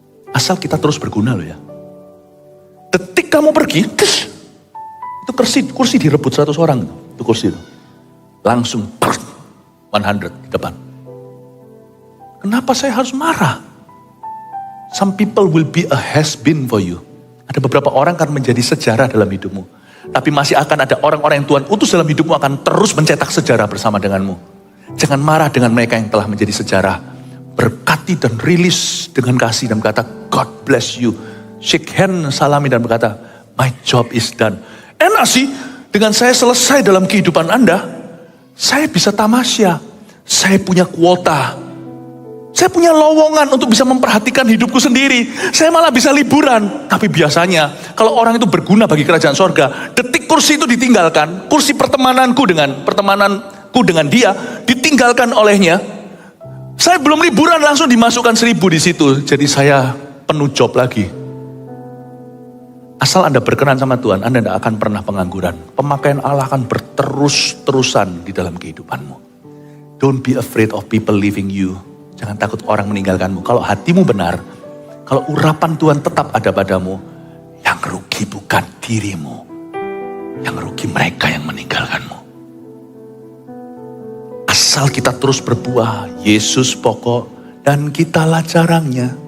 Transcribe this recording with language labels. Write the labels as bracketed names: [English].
[Indonesian] Asal kita terus berguna loh ya. Detik kamu pergi, itu kursi direbut 100 orang. Itu kursi itu. Langsung 100 di depan. Kenapa saya harus marah? [English] Some people will be a has-been for you. [Indonesian] Ada beberapa orang akan menjadi sejarah dalam hidupmu. Tapi masih akan ada orang-orang yang Tuhan utus dalam hidupmu akan terus mencetak sejarah bersama denganmu. Jangan marah dengan mereka yang telah menjadi sejarah. Berkati dan rilis dengan kasih dan berkata, [English] God bless you. Shake hand, [Indonesian] salami dan berkata, [English] my job is done. [Indonesian] Enak sih, dengan saya selesai dalam kehidupan Anda, saya bisa tamasya. Saya punya kuota. Saya punya lowongan untuk bisa memperhatikan hidupku sendiri. Saya malah bisa liburan. Tapi biasanya kalau orang itu berguna bagi kerajaan sorga, detik kursi itu ditinggalkan, kursi pertemananku dengan dia ditinggalkan olehnya. Saya belum liburan langsung dimasukkan 1000 di situ. Jadi saya penuh job lagi. Asal Anda berkenan sama Tuhan, Anda tidak akan pernah pengangguran. Pemakaian Allah akan berterus-terusan di dalam kehidupanmu. [English] Don't be afraid of people leaving you. [Indonesian] Jangan takut orang meninggalkanmu. Kalau hatimu benar, kalau urapan Tuhan tetap ada padamu, yang rugi bukan dirimu. Yang rugi mereka yang meninggalkanmu. Asal kita terus berbuah, Yesus pokok dan kitalah carangnya.